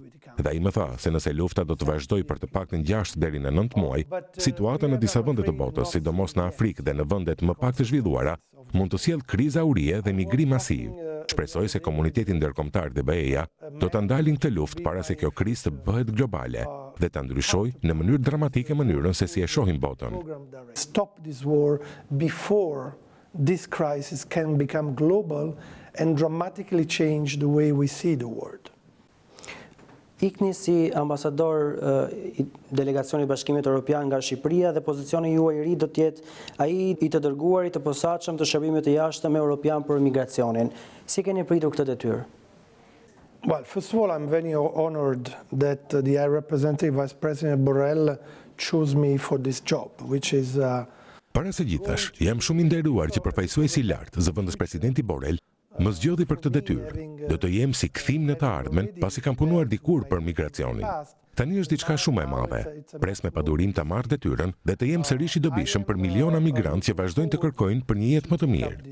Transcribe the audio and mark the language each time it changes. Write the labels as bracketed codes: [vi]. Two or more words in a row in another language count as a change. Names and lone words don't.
[sq] Dhe ai më tha se nëse lufta do të vazhdojë për të paktën 6 deri në 9 muaj, situata në disa vende të botës, sidomos në Afrikë dhe në vendet më pak të zhvilluara, mund të sjellë kriza urie dhe migrim masiv. Shpresoj se komuniteti ndërkombëtar dhe BE-ja do ta ndalin këtë luftë para se kjo krizë të bëhet globale dhe ta ndryshojë në mënyrë dramatike mënyrën se si e shohim botën. [en] Stop this war before this crisis can become global and dramatically change the way we see the world. [sq] Ikni si ambasador i delegacionit Bashkimit Evropian nga Shqipëria dhe pozicioni juaj i ri do të jetë ai i të dërguarit të posaçëm të shërbimit të jashtëm evropian për migracionin. Si keni pritur këtë detyrë? [en] Well, first of all, I'm very honored that the High Representative Vice President Borrell chose me for this job, which is [sq] Para së gjithash, jam shumë i nderuar që përfaqësuesi i lartë, zëvendës presidenti Borrell, më zgjodhi për këtë detyrë. Do të jem si kthim në të ardhmen pasi kam punuar dikur për migracionin. Tani është diçka shumë e madhe. Pres me padurim ta marr detyrën dhe të jem sërish i dobishëm për miliona migrantë që vazhdojnë të kërkojnë për një jetë më të mirë.